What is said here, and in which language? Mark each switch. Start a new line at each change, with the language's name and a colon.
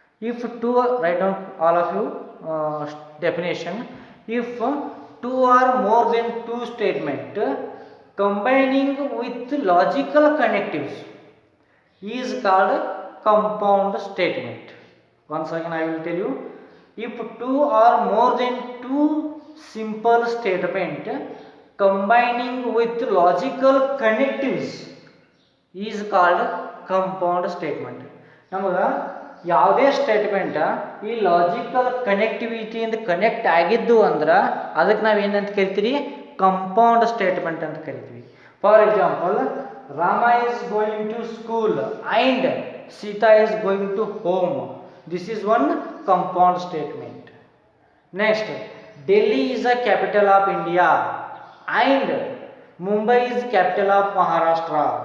English: If two, write down all of you definition. If two or more than two statement combining with logical connectives is called compound statement. once again I will tell you. If two or more than two simple statement combining with logical connectives is called compound statement.
Kannada: ನಮಗ ಯಾವುದೇ statement ಈ logical ಕನೆಕ್ಟಿವಿಟಿಯಿಂದ connect ಆಗಿದ್ದು ಅಂದ್ರೆ ಅದಕ್ಕೆ ನಾವು ಏನಂತ ಕರಿತೀವಿ? Compound statement ಅಂತ ಕರಿತೀವಿ.
English: For example, Rama is going to school and Sita is going to home. This is one compound statement. Next, Delhi is the capital of India and Mumbai is capital of Maharashtra.